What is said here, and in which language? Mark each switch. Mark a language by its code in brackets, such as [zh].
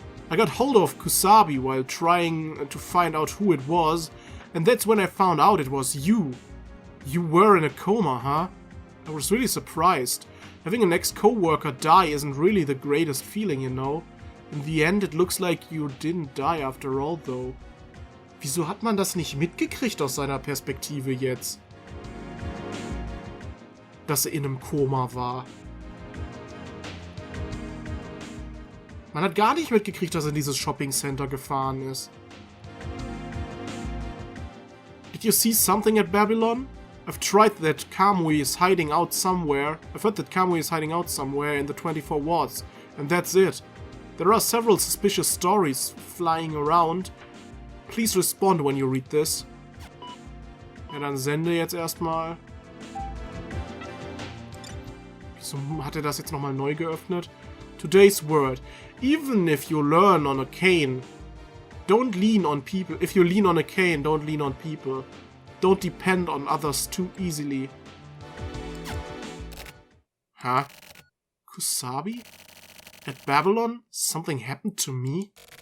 [en] I got hold of Kusabi while trying to find out who it was, and that's when I found out it was you. You were in a coma, huh? I was really surprised. Having an ex-coworker die isn't really the greatest feeling, you know. In the end, it looks like you didn't die after all, though. [de] Wieso hat man das nicht mitgekriegt aus seiner Perspektive jetzt? Dass er in einem Koma war. Man hat gar nicht mitgekriegt, dass er in dieses Shopping Center gefahren ist. [en] Did you see something at Babylon? I've tried that Kamui is hiding out somewhere. I've heard that Kamui is hiding out somewhere in the 24 wards. And that's it. There are several suspicious stories flying around. Please respond when you read this. [de] Ja, dann sende jetzt erstmal. Wieso hat er das jetzt nochmal neu geöffnet? [en] Today's word. Even if you learn on a cane, don't lean on people. If you lean on a cane, don't lean on people. Don't depend on others too easily. Huh? Kusabi? At Babylon, something happened to me?